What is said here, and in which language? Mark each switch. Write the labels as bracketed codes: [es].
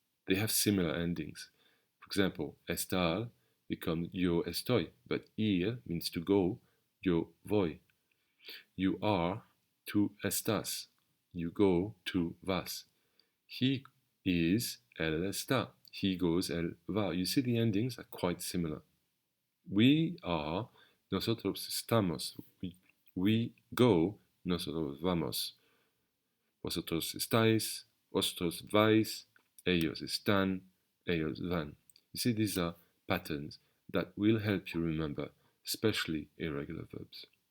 [en] They have similar endings. For example, estar becomes [es] yo estoy, [en] but ir means to go, [es] yo voy. [en] You are, [es] tú estás. [en] You go, [es] tú vas. [en] He is, [es] él está. [en] He goes, [es] él va. [en] You see the endings are quite similar. We are, [es] nosotros estamos. [en] We go, [es] nosotros vamos. Vosotros estáis, vosotros vais, ellos están, ellos van. [en] You see, these are patterns that will help you remember, especially irregular verbs.